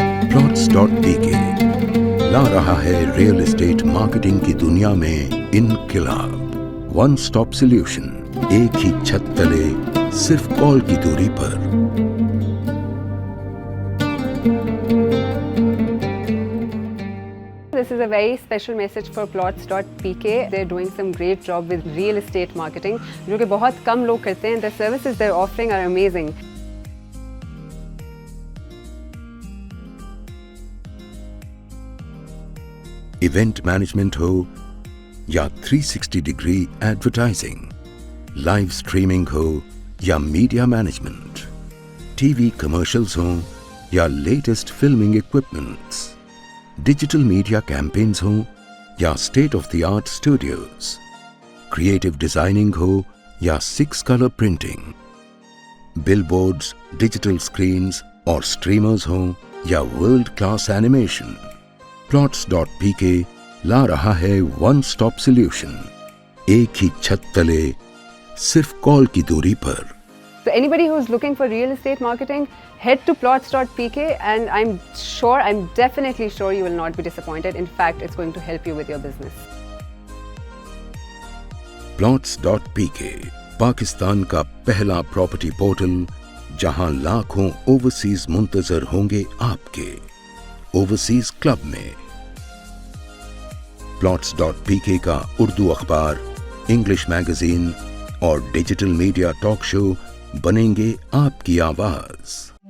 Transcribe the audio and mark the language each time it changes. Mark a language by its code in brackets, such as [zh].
[ur] Plots.pk لا رہا ہے real estate marketing کی دنیا میں انقلاب. ون سٹاپ سلیوشن, ایک ہی چھت تلے صرف کال کی دوری پر. [en] This is a very special message for Plots.pk. They're doing some great job with real estate marketing, جو کہ بہت کم لوگ کرتے ہیں. The services they're offering are amazing. [ur] Event management ہو یا 360 ڈگری ایڈورٹائزنگ, لائیو اسٹریمنگ ہو یا media management, T V commercials ہوں یا latest filming equipments, digital media campaigns ہوں یا state of the art studios, creative designing ہو یا 6 کلر پرنٹنگ, بل boards, digital screens اور streamers ہوں یا ورلڈ کلاس اینیمیشن, Plots.pk لا رہا ہے ون سٹاپ سلیوشن, ایک ہی چھت تلے صرف کال کی دوری پر. [en] So anybody who's looking for real estate marketing, head to Plots.pk and I'm definitely sure you will not be disappointed. In fact, it's going to help you with your business. [ur] Plots.pk Pakistan کا پہلا property portal جہاں لاکھوں overseas منتظر ہوں گے آپ کے overseas club میں. Plots.pk کا اردو اخبار, انگلش میگزین اور ڈیجیٹل میڈیا ٹاک شو بنیں گے آپ کی آواز.